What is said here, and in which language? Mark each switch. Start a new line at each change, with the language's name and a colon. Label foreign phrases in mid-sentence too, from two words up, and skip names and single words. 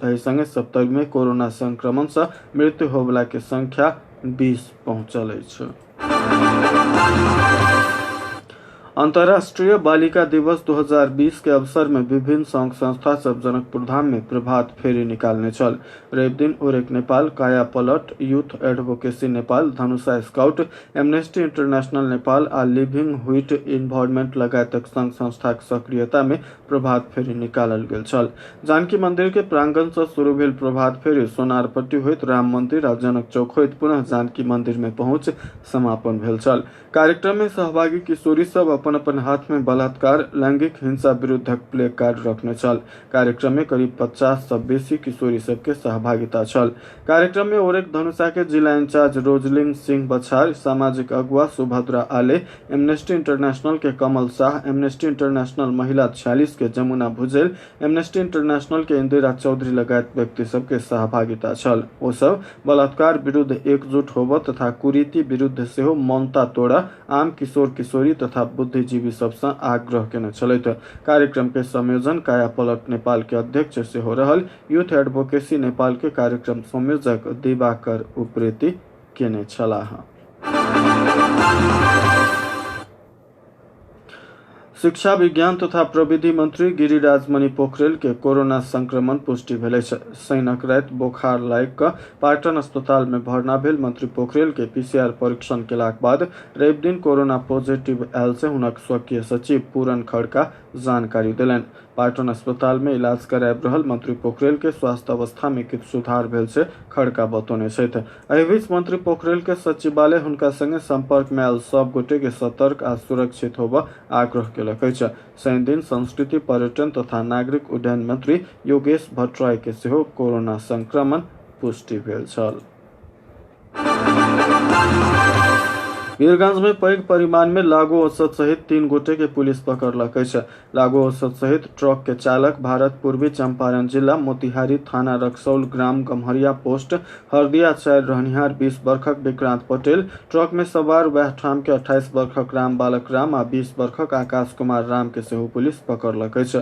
Maithili: एहि संगे सप्तरी में कोरोना संक्रमण से मृत्यु होबला के संख्या 20 पहुंचल अछि। अंतर्राष्ट्रीय बालिका दिवस 2020 के अवसर में विभिन्न संघ संस्था सब जनकपुर धाम में प्रभात फेरी निकालने चल। रवि दिन ओरेक नेपाल, काया पलट, यूथ एडवोकेसी नेपाल, धनुषा स्काउट, एमनेस्टी इंटरनेशनल नेपाल आ लिविंग व्हिट इन्वायरमेंट लगायतक संघ संस्थाक सक्रियता में प्रभात फेरी निकालल गेल छल। जानकी मंदिर के प्रांगण से शुरू भेल प्रभात फेरी सोनारपट्टी होइत राम मंदिर आ जनक चौक होइत पुनः जानकी मंदिर में पहुंच समापन भेल छल। कार्यक्रम में सहभागी किशोरी सब अपन हाथ में बलात्कार, लैंगिक हिंसा विरुद्धक प्ले कार्ड रखने छल। कार्यक्रम में करीब 50 से बेसी किशोरी सबके सहभागिता छल। कार्यक्रम में ओरेक धनुषा के जिला इंचार्ज रोजलिंग सिंह बछार, सामाजिक अगुवा सुभद्रा आले, एमनेस्टी इंटरनेशनल के कमल शाह, एमनेस्टी इंटरनेशनल महिला 46 के जमुना भुजेल, एमनेस्टी इंटरनेशनल के इंदिरा चौधरी लगायत व्यक्ति सबके सहभागिता छल। ओ सब बलात्कार विरुद्ध एकजुट होबऽ तथा कुरीति विरुद्ध सेहो मौनता तोड़ा आम किशोर किशोरी तथा बुद्धिजीवी सबसे आग्रह केने छलैथ। कार्यक्रम के संयोजन काया पलट नेपाल के अध्यक्ष से हो रहल यूथ एडवोकेसी नेपाल के कार्यक्रम संयोजक दिवाकर उप्रेती केने छलाह। शिक्षा विज्ञान तथा प्रविधि मंत्री गिरिराज मणि पोखरेल के कोरोना संक्रमण पुष्टि भेलै छै। शनिक राति बोखार लागि कऽ पाटन अस्पताल में भर्ना भेल मंत्री पोखरेल के पीसीआर परीक्षण केलाक बाद रवि दिन कोरोना पॉजिटिव आयल से हुनक स्वकीय सचिव पूरन खड़का जानकारी देलनि। पाटन अस्पताल में इलाज कराब रहल मंत्री पोखरेल के स्वास्थ्य अवस्था में किछु सुधार भेल से खड़का बतौने छथि। एहि बीच मंत्री पोखरेल के सचिवालय हुनका संगे संपर्क में आयल सब गोटे के सतर्क आ सुरक्षित होबऽ आग्रह केलक अछि। शनि दिन संस्कृति पर्यटन तथा नागरिक उड्डयन मंत्री योगेश भट्टराय के सेहो कोरोना संक्रमण पुष्टि भेल छल। वीरगंज में पैघ परिमाण में लागू औषध सहित 3 गोटे के पुलिस पकड़लक अछि। लागू औषध सहित ट्रक के चालक भारत पूर्वी चंपारण जिला मोतिहारी थाना रक्सौल ग्राम गम्हरिया पोस्ट हरदिया 4 रहनिहार 20 वर्षक विक्रांत पटेल, ट्रक में सवार वह ठाम के 28 वर्षक राम बालक राम आ 20 वर्षक आकाश कुमार राम के सेहो पुलिस पकड़लक अछि।